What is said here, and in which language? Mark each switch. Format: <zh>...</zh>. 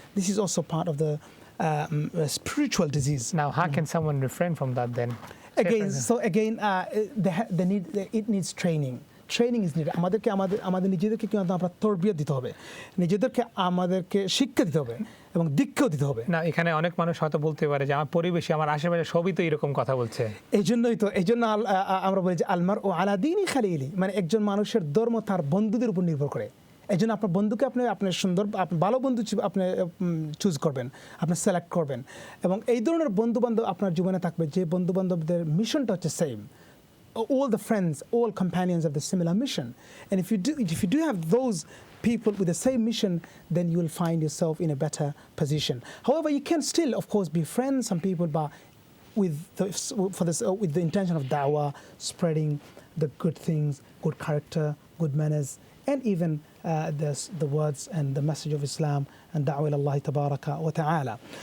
<en>This is also part of the spiritual disease. Now, how can someone refrain from that then? It needs training. Training is needed.</en> <bn>আমাদের নিজেদেরকে কিন্তু আমরা তরবিয়ত দিতে হবে, আমাদেরকে শিক্ষা দিতে হবে এবং দীক্ষাও দিতে হবে। না, এখানে অনেক মানুষ হয়তো বলতে পারে যে আমার পরিবেশে, আমার আশেপাশে সবই তো এরকম কথা বলছে। এই জন্য আমরা বলি যে</bn> <ar>আলমার ও আলা দীনি খালিলি,</ar> <bn>মানে একজন মানুষের ধর্ম তার বন্ধুদের উপর নির্ভর করে। এই জন্য আপনার বন্ধুকে আপনার সুন্দর, ভালো বন্ধু আপনি চুজ করবেন, আপনি সিলেক্ট করবেন, এবং এই ধরনের বন্ধু বান্ধব আপনার জীবনে থাকবে যে বন্ধু বান্ধবদের মিশনটা হচ্ছে same,</bn> <en>all the friends, all companions of the similar mission. And if you do have those people with the same mission, then you will find yourself in a better position. However, you can still, of course, befriend some people, but with with the intention of da'wah, spreading the good things, good character, good manners, and even the words and the message of Islam and</en> <ar>da'wah ila Allah tabaraka wa ta'ala.</ar>